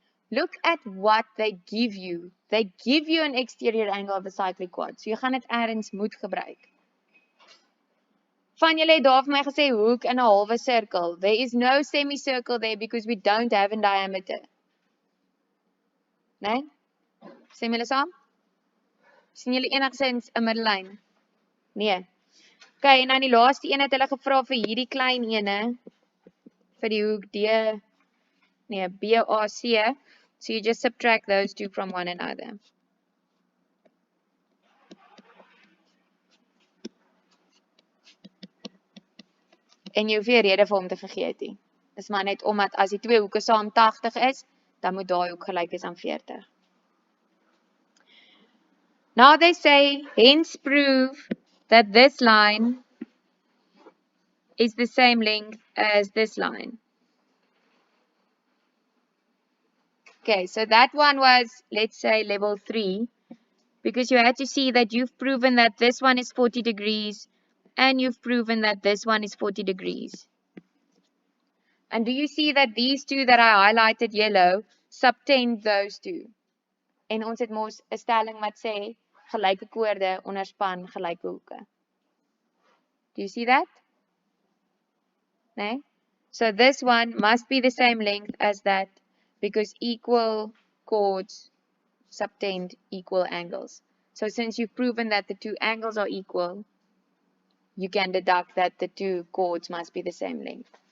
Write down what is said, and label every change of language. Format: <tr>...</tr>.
<en>Look at what they give you. They give you an exterior angle of a cyclic quad.</en> <af>So jy gaan dit ergens moet gebruik. Van julle het daar vir my gesê hoek in 'n halwe sirkel.</af> <en>There is no semicircle there because we don't have a diameter.</en> <af>Nee? Sê julle saam? Sien julle enigsins 'n middellyn? Nee. Okay, en dan die laaste een het hulle gevra vir hierdie klein ene vir die hoek BAC.</af> <en>So you just subtract those two from one another.</en> <af>En jy hoef nie rede vir hom te vergeet nie. Dis maar net omdat as die twee hoeke saam 80 is, dan moet daai hoek gelyk wees aan 40.</af> <en>Now they say, hence prove that this line is the same length as this line. Okay, so that one was, let's say, level 3, because you had to see that you've proven that this one is 40 degrees, and you've proven that this one is 40 degrees. And do you see that these two that I highlighted yellow subtend those two?</en> <af>En ons het mos 'n stelling wat sê, gelyke koorde onderspan gelyke hoeke.</af> <en>Do you see that?</en> <af>Nee?</af> <en>So this one must be the same length as that, because equal chords subtend equal angles. So since you've proven that the two angles are equal, you can deduct that the two chords must be the same length.</en>